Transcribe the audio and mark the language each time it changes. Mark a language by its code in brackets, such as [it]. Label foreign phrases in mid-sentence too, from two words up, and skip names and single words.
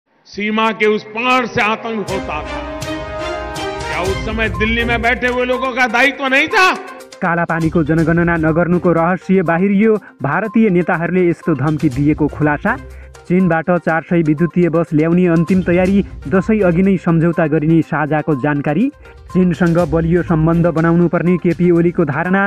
[hi] सीमा के उस पार से आतंक होता था, क्या उस समय दिल्ली में बैठे हुए लोगों का दायित्व नहीं था? [ne] कालापानीको जनगणना नगर्नुको रहस्य बाहिरियो। भारतीय नेताहरूले यस्तो धम्की दिएको खुलासा। चीनबाट 400 विद्युतीय बस ल्याउने अन्तिम तयारी, दशैं अघि नै सम्झौता गरिने साझाको जानकारी। चीनसँग बलियो सम्बन्ध बनाउनु पर्ने केपी ओलीको धारणा।